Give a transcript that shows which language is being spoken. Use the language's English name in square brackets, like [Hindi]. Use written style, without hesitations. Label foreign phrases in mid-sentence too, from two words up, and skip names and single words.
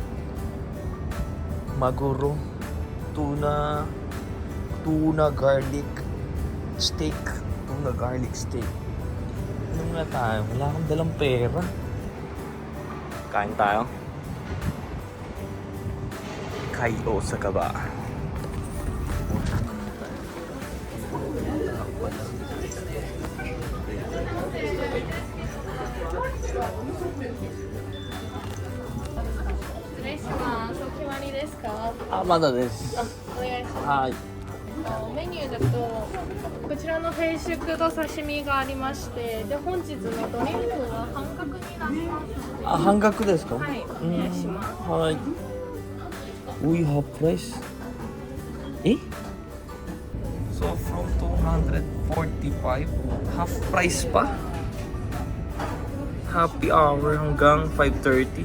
[English] Maguro. Tuna garlic steak. Tuna garlic steak. [Filipino] Ano nga tayo? Wala akong dalang pera. Kain tayo. Kayo sa kaba. [Japanese] Amada desu. お願いします。はい。メニューだとこちらのフェイシュクと刺身がありまして、で本日のドリンクは半額になります。あ、半額ですか？はい、お願いします。 [English] はい。We have price. Eh? So from 245, half price pa? Happy hour hanggang 5:30.